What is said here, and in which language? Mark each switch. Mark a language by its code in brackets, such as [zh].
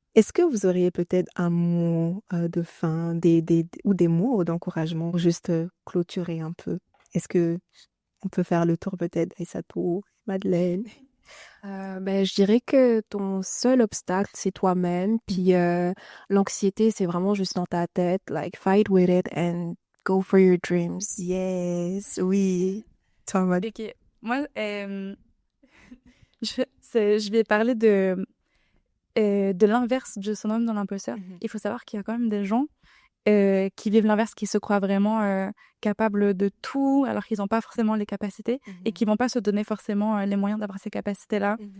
[fr] Est-ce que vous auriez peut-être un mot de fin, ou des mots d'encouragement pour juste clôturer un peu? Est-ce que on peut faire le tour peut-être, Aïssatou, Madeleine? Je dirais que ton seul obstacle, c'est toi-même. Puis l'anxiété, c'est vraiment juste dans ta tête. [en] Like, fight with it and go for your dreams. [fr] Yes, oui. Toi, Madeleine. Ok, moi, je vais parler de l'inverse du syndrome de l'imposteur. Il faut savoir qu'il y a quand même des gens qui vivent l'inverse, qui se croient vraiment capables de tout, alors qu'ils n'ont pas forcément les capacités et qui vont pas se donner forcément les moyens d'avoir ces capacités-là.